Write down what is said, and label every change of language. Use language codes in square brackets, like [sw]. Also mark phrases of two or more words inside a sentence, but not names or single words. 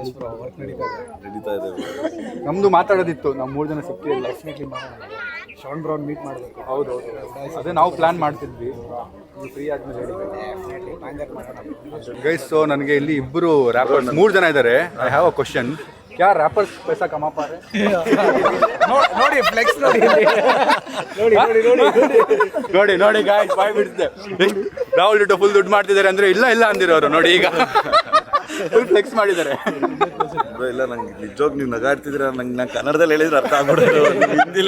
[kn] ನಡೀತಾ ಇದೆ. ನಮ್ದು ಮಾತಾಡೋದಿತ್ತು, ನಾವು 3 ಜನ ಸಿಕ್ಕಿಲ್ಲ. ಶಾನ್ ಬ್ರೌನ್ ಮೀಟ್ ಮಾಡಬೇಕು. ಹೌದು, ಅದೇ ನಾವು ಪ್ಲಾನ್ ಮಾಡ್ತಿದ್ವಿ. ಫ್ರೀ ಆದ್ಮೇಲೆ ಗೈಸ್. ಸೊ ನನಗೆ ಇಲ್ಲಿ ಇಬ್ಬರು ರ್ಯಾಪರ್ಸ್, 3 ಜನ ಇದ್ದಾರೆ. [en] I have a question. [hi] क्या रैपर्स पैसा कमा पा रहे? [kn] ನೋಡಿ ಫ್ಲೆಕ್ಸ್ ನೋಡಿ ನೋಡಿ ಗಾಯ್ಸ್, ಬಾಯ್ ಬಿಡ್ತಿದೆ. ರಾಹುಲ್ ದುಡ್ಡು ಫುಲ್ ದುಡ್ಡು ಮಾಡ್ತಿದ್ದಾರೆ ಅಂದ್ರೆ ಇಲ್ಲ ಅಂದಿರೋರು ನೋಡಿ ಈಗ [en] full flex [kn] ಮಾಡಿದ್ದಾರೆ. ಇಲ್ಲ, ನಂಗೆ ನಿಜವಾಗ ನೀವು ನಗಾಡ್ತಿದ್ರ. ನಂಗೆ ಕನ್ನಡದಲ್ಲಿ ಹೇಳಿದ್ರೆ ಅರ್ಥ ಆಗ್ಬಿಡೋದು, ಹಿಂದಿಲಿ